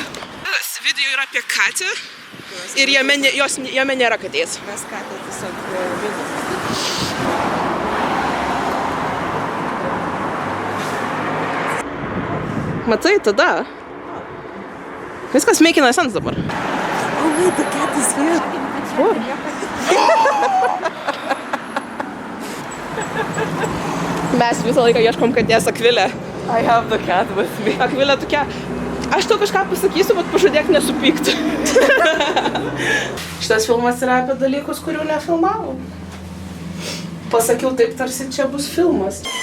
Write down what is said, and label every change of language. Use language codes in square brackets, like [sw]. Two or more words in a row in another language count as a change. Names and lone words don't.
[lt] Video yra apie katę ir jame nėra katės. Mes katę tiesiog vidus. Matai, tada. Viskas [en] making sense [lt] dabar. [en] Oh wait, the cat is here. [lt] Mes visą laiką ieškom katės Akvilė. [en] I have the cat with me. [lt] Akvilė tokia, aš tau kažką pasakysiu, bet pažadėk nesupykti. Šitas filmas yra apie dalykus, kurių nefilmavau. Pasakiau taip, tarsi čia bus filmas.